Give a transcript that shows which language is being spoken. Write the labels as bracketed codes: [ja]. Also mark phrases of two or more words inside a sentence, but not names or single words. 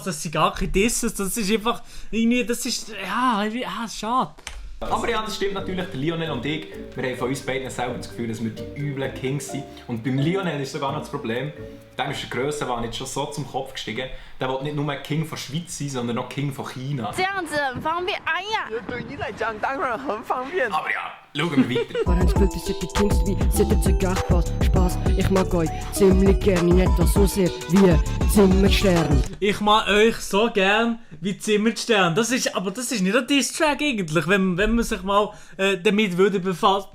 [de] Das sind gar keine Disses, das ist einfach irgendwie, das ist, schade. Aber ja, das stimmt natürlich. Der Lionel und ich, wir haben von uns beiden selber das Gefühl, dass wir die üblen Kings sind. Und beim Lionel ist sogar noch das Problem, dem ist der Grössenwahn jetzt schon so zum Kopf gestiegen. Der will nicht nur King von Schweiz sein, sondern auch King von China. [zh] 这样子很方便。哎呀，对你来讲当然很方便。 [de] Aber ja, schauen wir weiter. Haben das Gefühl, das sind die Kings wie sind zu Gachpass. Spaß, ich mag euch ziemlich gerne, nicht so sehr wie Zimmerstern. Ich mag euch so gern wie Zimmerstern. Das ist nicht ein Diss-Track eigentlich, wenn man sich mal damit würde befassen.